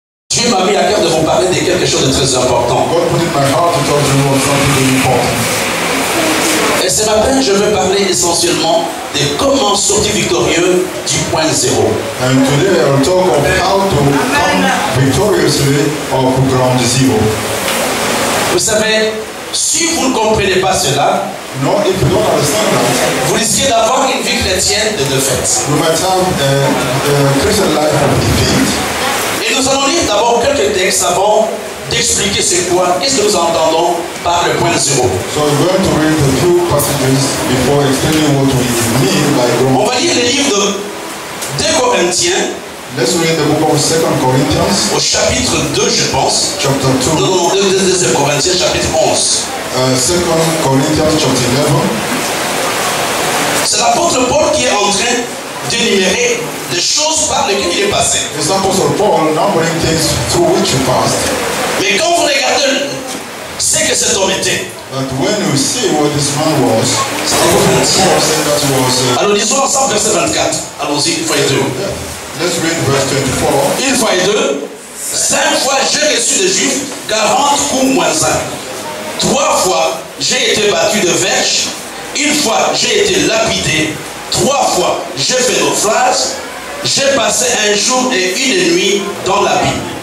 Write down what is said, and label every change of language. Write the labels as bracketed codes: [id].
[fr] Dieu m'a mis à cœur de vous parler de quelque chose de très important. [en] God put in my heart to talk to you about something very important. [fr] Et ce matin, je veux parler essentiellement de comment sortir victorieux du point zéro. [en] And today I will talk of how to come victoriously off ground zero. [fr] Vous savez, si vous ne comprenez pas cela, [en] No, if you don't understand that, [fr] vous risquez d'avoir une vie chrétienne de défaite. [en] you might have a Christian life of defeat. [fr] Et nous allons lire d'abord quelques textes avant d'expliquer c'est quoi, qu'est-ce que nous entendons par le point zéro. [en] So we're going to read a few passages before explaining what we mean by [fr] On [en] ground. [fr] va lire le livre de 2 Corinthiens [en] Let's read the book of 2 Corinthians, [fr] au chapitre 2, je pense. [en] chapter 2. [fr] Non, 2 Corinthiens, chapitre 11. [en] 2 Corinthians, chapter 11. [fr] C'est l'apôtre Paul qui est en train d'énumérer les choses par lesquelles il est passé. [en] It's Apostle Paul numbering things through which he passed. [fr] Mais quand vous regardez ce que cet homme était, [en] But when you see what this man was, Paul said that he was. [fr] alors lisons ensemble verset 24. Allons-y, une fois et deux. [en] Let's read verse 24. [fr] Une fois et deux. 5 fois j'ai reçu des Juifs 40 coups moins 1. 3 fois j'ai été battu de verge. Une fois j'ai été lapidé. 3 fois j'ai fait naufrage. J'ai passé un jour et une nuit dans l'abîme.